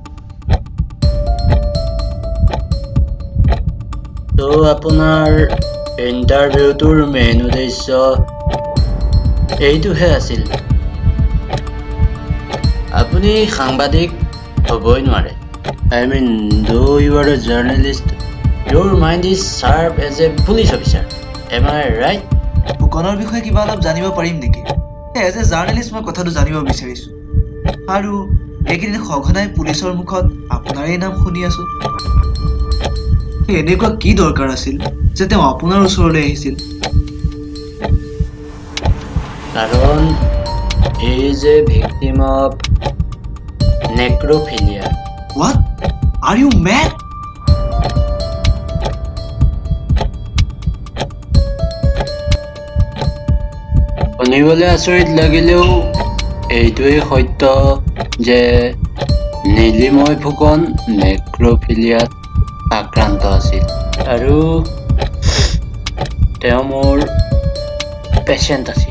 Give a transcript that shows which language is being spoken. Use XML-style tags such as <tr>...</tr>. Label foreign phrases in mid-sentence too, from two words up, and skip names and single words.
<as>তো আপোনাৰ ইণ্টাৰভিউটোৰ মেইন উদ্দেশ্য এইটোহে আছিল। আপুনি সাংবাদিক হ'বই নোৱাৰে।</as> <en>I mean, though you are a journalist, your mind is sharp as a police officer. Am I right?</en> <as>ফুকনৰ বিষয়ে কিবা অলপ জানিব পাৰিম নেকি?</as> <en>as a journalist</en> <as>মই কথাটো জানিব বিচাৰিছোঁ। আৰু এইকেইদিন সঘনাই পুলিচৰ মুখত আপোনাৰেই নাম শুনি আছোঁ। এনেকুৱা কি দৰকাৰ আছিল যে তেওঁ আপোনাৰ ওচৰলৈ আহিছিল?</as> <en>কাৰণ he is a victim of necrophilia. What? Are you mad?</en> <as>শুনিবলৈ আচৰিত লাগিলেও এইটোৱেই সত্য যে নীলিময় ফুকন নেক্ৰফিলিয়াত আক্ৰান্ত আছিল আৰু তেওঁ মোৰ পেচেণ্ট আছিল।</as>